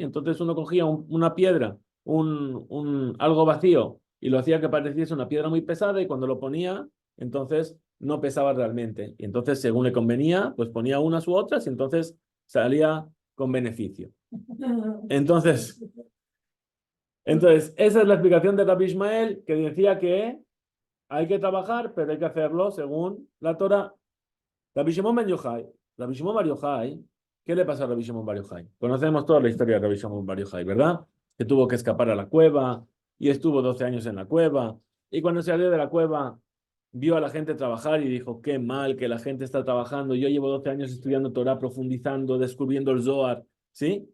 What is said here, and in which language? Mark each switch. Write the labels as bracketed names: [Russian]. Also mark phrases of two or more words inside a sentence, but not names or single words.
[Spanish] Entonces uno cogía una piedra, algo vacío, y lo hacía que pareciese una piedra muy pesada, y cuando lo ponía, entonces no pesaba realmente. Y entonces, según le convenía, pues ponía unas u otras, y entonces salía con beneficio. Entonces, esa es la explicación de Rabbi Ishmael, que decía que hay que trabajar, pero hay que hacerlo según la Torah. Rabbi Shimon Ben Yochai, Rabbi Shimon Bar Yochai, ¿qué le pasó a Rabbi Shimon Bar Yochai? Conocemos toda la historia de Rabbi Shimon Bar Yochai, ¿verdad? Que tuvo que escapar a la cueva y estuvo 12 años en la cueva. Y cuando salió de la cueva, vio a la gente trabajar y dijo, qué mal que la gente está trabajando. Yo llevo 12 años estudiando Torah, profundizando, descubriendo el Zohar, ¿sí?